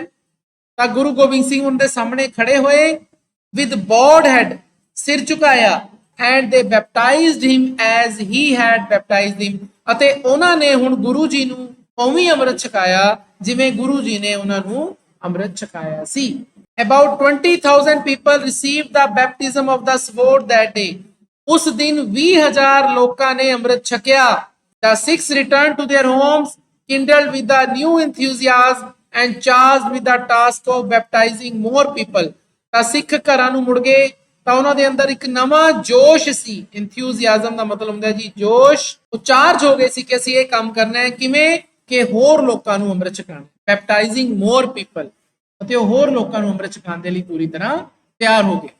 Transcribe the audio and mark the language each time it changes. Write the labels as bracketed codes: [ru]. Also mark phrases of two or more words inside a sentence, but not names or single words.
[pa] ਤਾਂ ਗੁਰੂ ਗੋਬਿੰਦ ਸਿੰਘ ਉਹਨਾਂ ਦੇ ਸਾਹਮਣੇ ਖੜੇ ਹੋਏ। [en] with bowed head, ਸਿਰ ਝੁਕਾਇਆ। and they baptized him as he had baptized him. [pa] ਅਤੇ ਉਹਨਾਂ ਨੇ ਹੁਣ ਗੁਰੂ ਜੀ ਨੂੰ ਉਵੇਂ ਅੰਮ੍ਰਿਤ ਛਕਾਇਆ ਜਿਵੇਂ ਗੁਰੂ ਜੀ ਨੇ ਉਹਨਾਂ ਨੂੰ ਅੰਮ੍ਰਿਤ ਛਕਾਇਆ ਸੀ। [en] About 20,000 people received the baptism of the sword that day। [pa] ਉਸ ਦਿਨ 20,000 ਲੋਕਾਂ ਨੇ ਅੰਮ੍ਰਿਤ ਛਕਿਆ। [en] The Sikhs returned to their homes, kindled with the new enthusiasm and charged with the task of baptizing more people। [pa] ਤਾਂ ਸਿੱਖ ਘਰਾਂ ਨੂੰ ਮੁੜ ਗਏ ਤਾਂ ਉਹਨਾਂ ਦੇ ਅੰਦਰ ਇੱਕ ਨਵਾਂ ਜੋਸ਼ ਸੀ। ਇੰਥੂਸੀਆਜ਼ਮ ਦਾ ਮਤਲਬ ਹੁੰਦਾ ਜੀ ਜੋਸ਼। ਉਹ ਚਾਰਜ ਹੋ ਗਏ ਸੀ ਕਿ ਅਸੀਂ ਇਹ ਕੰਮ ਕਰਨਾ ਹੈ। ਕਿਵੇਂ ਕਿ ਹੋਰ ਲੋਕਾਂ ਨੂੰ ਅੰਮ੍ਰਿਤ ਛਕਾਉਣਾ, [en] baptizing more people, [pa] ਅਤੇ ਉਹ ਹੋਰ ਲੋਕਾਂ ਨੂੰ ਅੰਮ੍ਰਿਤ ਛਕਾਉਣ ਦੇ ਲਈ ਪੂਰੀ ਤਰ੍ਹਾਂ ਤਿਆਰ ਹੋ ਗਏ।